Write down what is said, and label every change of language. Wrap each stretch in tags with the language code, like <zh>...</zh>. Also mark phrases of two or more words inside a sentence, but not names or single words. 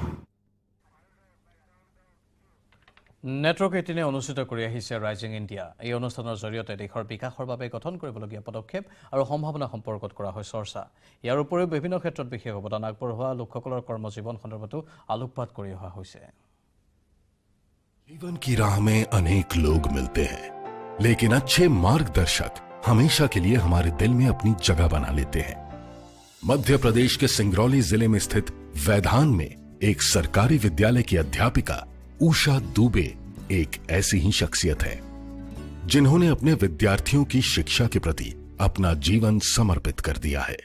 <as>নেটৱৰ্ক 18 অনুষ্ঠিত কৰি আহিছে ৰাইজিং ইণ্ডিয়া। এই অনুষ্ঠানৰ জৰিয়তে দেশৰ বিকাশৰ বাবে গঠন কৰিবলগীয়া পদক্ষেপ আৰু সম্ভাৱনা সম্পৰ্কত কৰা হয় চৰ্চা। ইয়াৰ উপৰিও বিভিন্ন ক্ষেত্ৰত বিশেষ অৱদান আগবঢ়োৱা লোকসকলৰ কৰ্মজীৱন সন্দৰ্ভতো আলোকপাত কৰি অহা হৈছে।</as> <hi>जीवन की राह में अनेक लोग मिलते हैं, लेकिन अच्छे मार्गदर्शक हमेशा के लिए हमारे दिल में अपनी जगह बना लेते हैं। मध्य प्रदेश के सिंगरौली जिले में स्थित वैधान में एक सरकारी विद्यालय की अध्यापिका उषा दुबे एक ऐसी ही शख्सियत है जिन्होंने अपने विद्यार्थियों की शिक्षा के प्रति अपना जीवन समर्पित कर दिया है।</hi>